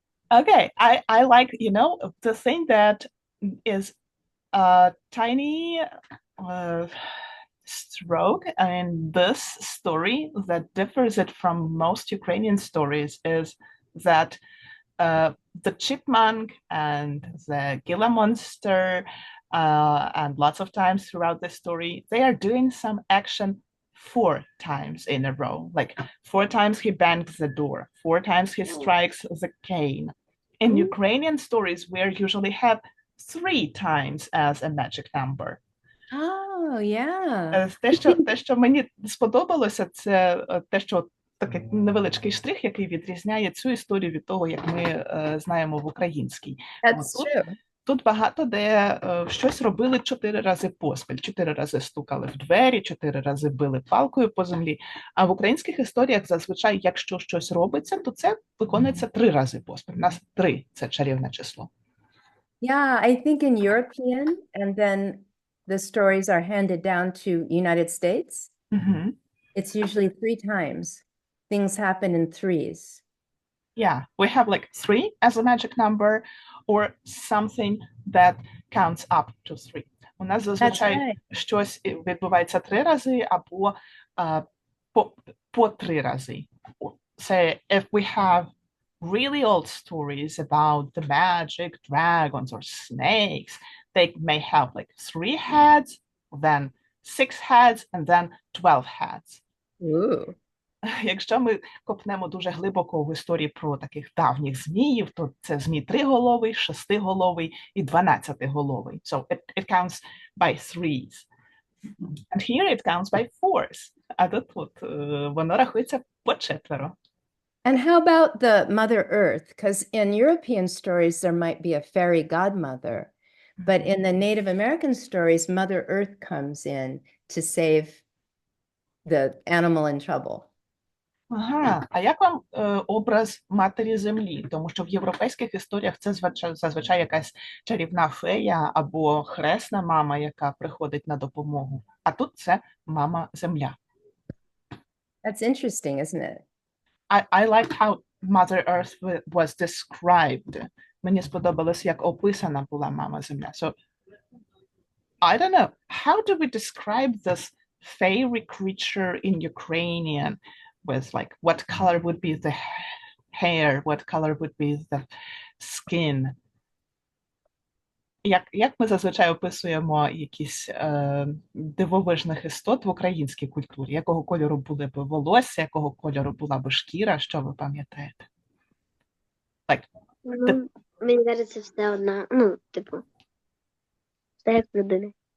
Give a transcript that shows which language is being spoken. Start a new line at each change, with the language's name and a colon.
English: Okay, I like, the thing that is a tiny stroke in this story that differs it from most Ukrainian stories is that the chipmunk and the Gila monster and lots of times throughout the story, they are doing some action 4 times in a row. Like 4 times he bangs the door, 4 times he strikes the cane. In Ukrainian stories, we usually have 3 times as a magic number. Oh, yeah.
Ukrainian: Те, що мені сподобалося, це те, що такий невеличкий штрих, який відрізняє цю історію від того, як ми знаємо в українській.
English: That's true.
Ukrainian: Тут багато де щось робили 4 рази поспіль. 4 рази стукали в двері, 4 рази били палкою по землі. А в українських історіях зазвичай, якщо щось робиться, то це виконується 3 рази поспіль. У нас 3 – це чарівне число.
English: Yeah, I think in European, and then the stories are handed down to United States. Угу. It's usually 3 times. Things happen in threes. Yeah, we have like 3 as a magic number or something that counts up to 3.
Ukrainian: У нас зазвичай
English: right.
Ukrainian: щось відбувається 3 рази або по 3 рази.
English: So if we have really old stories about the magic dragons or snakes, they may have like 3 heads, then 6 heads, and then 12 heads. Ooh.
Ukrainian: Якщо ми копнемо дуже глибоко в історії про таких давніх зміїв, то це змій 3-головий, 6-головий і 12-головий.
English: So it counts by threes. And here it counts by fours.
Ukrainian: А тут воно рахується по 4.
English: And how about the Mother Earth? Because in European stories, there might be a fairy godmother, but in the Native American stories, Mother Earth comes in to save the animal in trouble.
Ukrainian: Ага, а як вам образ матері землі? Тому що в європейських історіях це зазвичай якась чарівна фея або хресна мама, яка приходить на допомогу. А тут це мама земля.
English: That's interesting, isn't it? I like how Mother Earth was described.
Ukrainian: Мені сподобалось, як описана була мама земля.
English: So, I don't know, how do we describe this fairy creature in Ukrainian with like, what color would be the hair, what color would be the skin?
Ukrainian: Як ми зазвичай описуємо якісь дивовижних істот в українській культурі? Якого кольору були б волосся, якого кольору була б шкіра? Що ви пам'ятаєте? Ну, мені кажеться, все одна, типу, все як в людини.